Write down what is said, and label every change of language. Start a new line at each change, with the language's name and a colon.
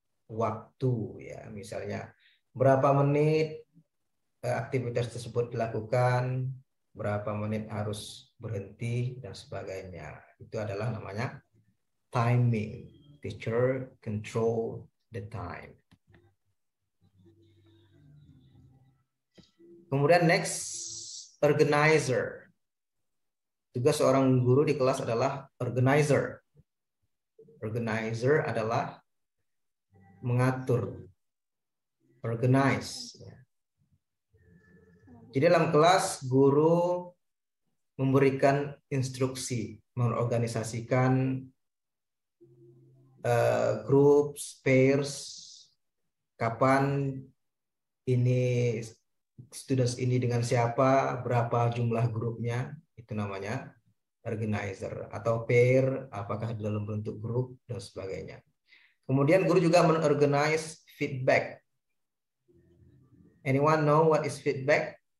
Indonesian: Waktu ya, misalnya berapa menit aktivitas tersebut dilakukan, berapa menit harus berhenti dan sebagainya. Itu adalah namanya timing.
English: Teacher control the time.
Indonesian: Kemudian next, organizer. Tugas seorang guru di kelas adalah organizer. Organizer adalah mengatur, organize. Jadi dalam kelas guru memberikan instruksi, mengorganisasikan grup, pairs, kapan ini students ini dengan siapa, berapa jumlah grupnya, itu namanya organizer. Atau pair, apakah dalam bentuk grup dan sebagainya. Kemudian guru juga men-organize feedback.
English: Anyone know what is feedback?